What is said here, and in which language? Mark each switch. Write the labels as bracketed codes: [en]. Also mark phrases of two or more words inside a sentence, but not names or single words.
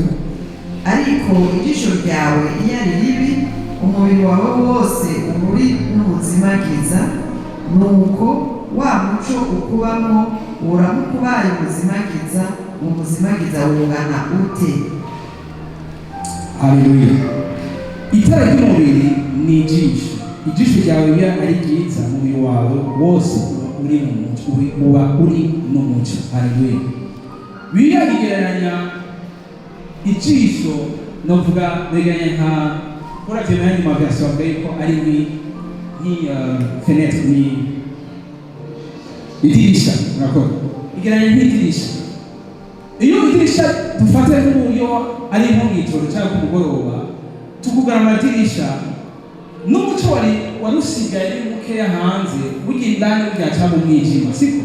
[rn] ariko ijisho ryawe iyo ari ribi, umubiri wawe wose uba uri n'umuzimagiza, nuko wa muco ukubamo uramukubaye umuzimagiza, umuzimagiza wungana ute? Haleluya. Itara ry'umubiri ni ijisho. Ijisho ryawe iyo ari ryiza, umubiri wawe wose uba uri mu muco. Haleluya. Bibiliya igereranya ijisho, novuga begeranya nka uravye n'ayandi maversion avuga ko ari ni fenêtre, ni idirisha. Urakora igereranya nk'idirisha. Iyo idirisha dufate nk'uburyo ari nko mw'ijoro cyangwa ku mugoroba, tukugara amadirisha n'umuco warusigaye ari mukeya hanze, burya indani byaca mu mwijima, siko?